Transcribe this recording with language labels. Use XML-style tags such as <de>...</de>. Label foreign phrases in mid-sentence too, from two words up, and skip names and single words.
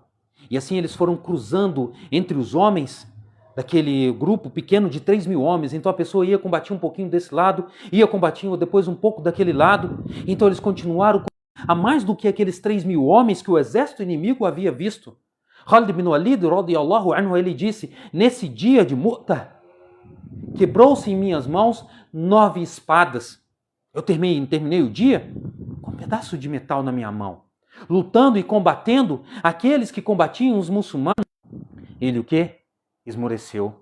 <pt>E assim eles foram cruzando entre os homens daquele grupo pequeno de 3.000 homens. Então a pessoa ia combater um pouquinho desse lado, ia combater depois um pouco daquele lado. Então eles continuaram a mais do que aqueles 3.000 homens que o exército inimigo havia visto.</pt> <ar>Khalid bin Walid, رضي الله عنه,</ar> <pt>ele disse, nesse dia de Mu'tah, quebrou-se em minhas mãos 9 espadas. Eu terminei o dia com um pedaço de metal na minha mão, lutando e combatendo aqueles que combatiam os muçulmanos. Ele o quê? Esmoreceu.</pt>